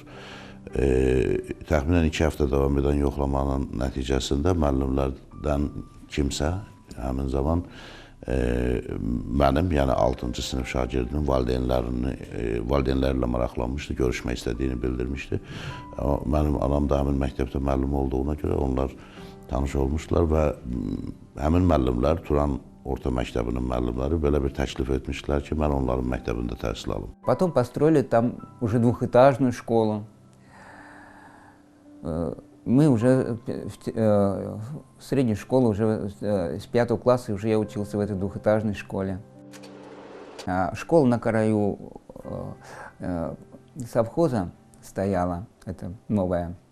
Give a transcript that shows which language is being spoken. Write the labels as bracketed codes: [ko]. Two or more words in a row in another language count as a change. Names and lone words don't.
[az] Təxminən 2 həftə davam edən yoxlamanın nəticəsində müəllimlərdən kimsə həmin zaman mənim, yəni 6-cı sinif şagirdinin valideynlərlə maraqlanmışdı, görüşmək istədiyini bildirmişdi. Mənim anam da həmin məktəbdə müəllim olduğuna görə onlar tanış olmuşdular və həmin müəllimlər, Turan Orta Məktəbinin müəllimləri belə bir təklif etmişdilər ki, mən onların məktəbində təhsil alım. [ru] Потом построили там уже двухэтажную школу. мы уже в средней школе, уже с 5 класса уже я учился в этой двухэтажной школе. Школа на краю совхоза стояла, это новая.